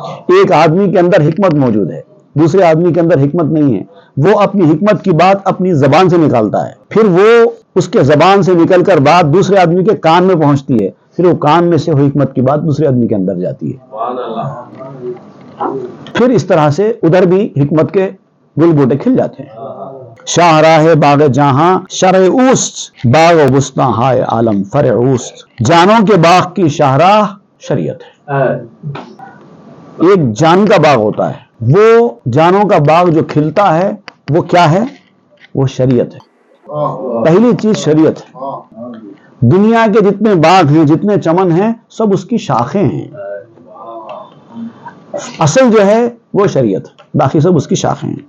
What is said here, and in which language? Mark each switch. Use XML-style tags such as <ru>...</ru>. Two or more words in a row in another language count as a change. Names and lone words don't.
<ur>ایک آدمی کے اندر حکمت موجود ہے، دوسرے آدمی کے اندر حکمت نہیں ہے، وہ اپنی حکمت کی بات اپنی زبان سے نکالتا ہے، پھر وہ اس کے زبان سے نکل کر بات دوسرے آدمی کے کان میں پہنچتی ہے، پھر وہ کان میں سے وہ حکمت کی بات دوسرے آدمی کے اندر جاتی ہے، پھر اس طرح سے ادھر بھی حکمت کے گل بوٹے کھل جاتے ہیں۔</ur> <fa>شاہراہ باغ جہاں شرع اوست، باغ و بستاں ہائے عالم فرع اوست،</fa> <ur>جانوں کے باغ کی شاہراہ شریعت ہے۔ ایک جان کا باغ ہوتا ہے، وہ جانوں کا باغ جو کھلتا ہے وہ کیا ہے؟ وہ شریعت ہے۔ پہلی چیز شریعت ہے۔ دنیا کے جتنے باغ ہیں، جتنے چمن ہیں، سب اس کی شاخیں ہیں، اصل جو ہے وہ شریعت ہے، باقی سب اس کی شاخیں ہیں۔</ur>